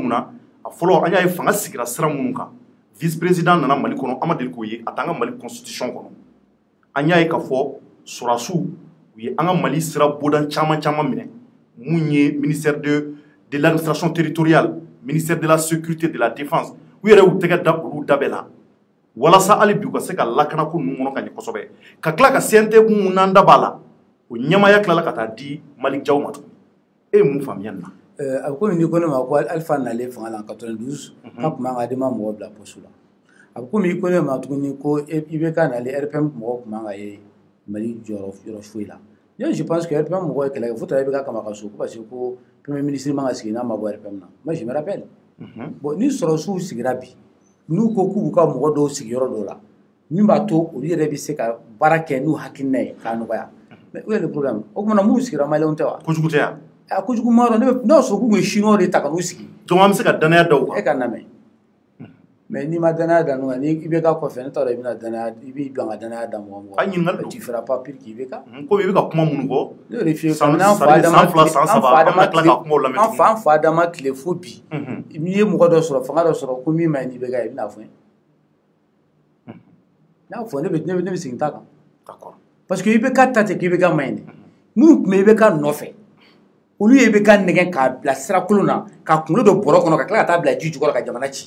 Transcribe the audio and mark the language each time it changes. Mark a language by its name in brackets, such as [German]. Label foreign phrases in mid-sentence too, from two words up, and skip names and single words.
[Bambara] min na a fɔlɔ an y'a ye fanga sigira sira minnu kan [French] vice président [Bambara] nana Mali kɔnɔ an ma deli k'o ye a t'an ka Mali constitution kɔnɔ an y'a ye k'a fɔ sɔrɔdasiw u ye an ka Mali sira bodan caman minɛ mun ye [French] ministère de l'administration territoriale ministère de la sécurité de la défense [Bambara] u yɛrɛ y'u tɛgɛ da olu da bɛɛ la walasa hali bi u ka se ka lakana ko ninnu kɔnɔ ka ɲɛ kosɛbɛ ka tila ka CNT mun n'an da b'a la o ɲɛmaya tilala ka taa di Malick Diaw ma tuguni e ye mun faamuya nin na a bɛ komi n'i ko ne ma ko Alifa nalen fanga la en 92 k'a tun b'an ka denma mɔgɔw bila poste la a bɛ komi i ko ne ma tuguni ko IBK nalen RPM mɔgɔw tun b'an ka ye Mali yɔrɔ foyi la [French] je pense que [Bambara] RPM mɔgɔw ye kɛlɛ kɛ fo ta IBK kama ka so ko [French] parce que [Bambara] ko [French] premier ministre [Bambara] man ka sigi n'a ma bɔ RPM na [French] moi je me rappelle bon [Bambara] ni sɔrɔsiw sigira bi n'u ko k'u ka mɔgɔ dɔw sigi yɔrɔ dɔw la min b'a to olu yɛrɛ bɛ se ka baara kɛ n'u hakilina ye k'a nɔgɔya [French] mais où est le problème [Bambara] o kumana minnu sigira maliyɛnw tɛ wa kojugu tɛ yan a kojugu ma dɔn ne y'a sɔrɔ k'u ye chinois de ta ka n'u sigi donc an bɛ se ka danaya da u kan e ka lamɛn mais n'i ma danaya da n'u kan ni IBK kɔfɛ ne t'a dɔn i bɛna danaya i b'i ban ka danaya da mɔgɔ mɔgɔ a ɲininkali don [French] tu feras pas pire qu'IBK [Bambara] komi i bɛ ka kuma minnu fɔ ne y'o de f'i ye san kabini an fa Adama tile fo bi n'i ye mɔgɔ dɔ sɔrɔ fanga dɔ sɔrɔ ko min ma ɲi IBK ye i bɛna fɔ n ye n'a fɔ ne bɛ segin t'a kan d'accord parce que IBK ta tɛ k'IBK ma ɲi dɛ minnu tun bɛ IBK nɔfɛ olu ye IBK nɛgɛn k'a bila sira kolon na ka kunkolo dɔ bɔrɔ kɔnɔ ka tila ka taa bila ji jukɔrɔ ka jamana ci